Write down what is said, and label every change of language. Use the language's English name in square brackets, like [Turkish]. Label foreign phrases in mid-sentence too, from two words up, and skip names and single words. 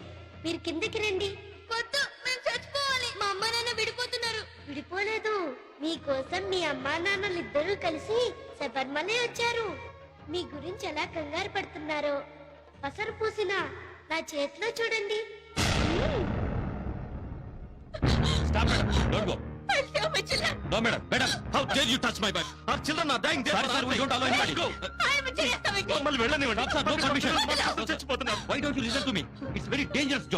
[Telugu] మీరు కిందకి రండి. వద్దు, మేము చచ్చిపోవాలి. మా అమ్మ నాన్న విడిపోతున్నారు. విడిపోలేదు, మీకోసం మీ అమ్మా నాన్నలు ఇద్దరూ కలిసి శబరిమల వచ్చారు. మీ గురించి ఎలా కంగారు పడుతున్నారో పసరు పూసిన నా చేతిలో చూడండి. [English] Stop, madam. Don't go. No, madam. Madam, how dare you touch my bag? Our children are dying there. Sorry, sir, we don't allow anybody. Go. [Telugu] మమ్మల్ని వెళ్ళనివ్వండి. Sir, [English] no permission. చచ్చిపోతున్నారు. Why don't you listen to me? It's very dangerous, John.